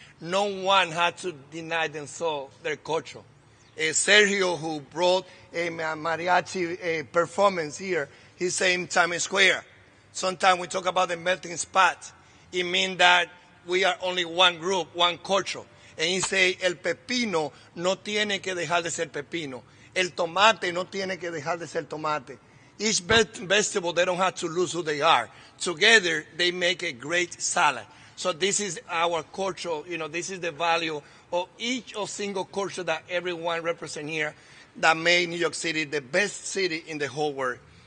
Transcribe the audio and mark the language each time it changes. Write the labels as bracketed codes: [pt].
[en] No one had to deny themselves their culture. Sergio, who brought a mariachi performance here, he said in Times Square, sometimes we talk about the melting pot. It means that we are only one group, one culture. And he say, [es] el pepino no tiene que dejar de ser pepino. El tomate no tiene que dejar de ser tomate. [en] Each vegetable, they don't have to lose who they are. Together, they make a great salad. So this is our culture, this is the value of each of single culture that everyone represents here that made New York City the best city in the whole world.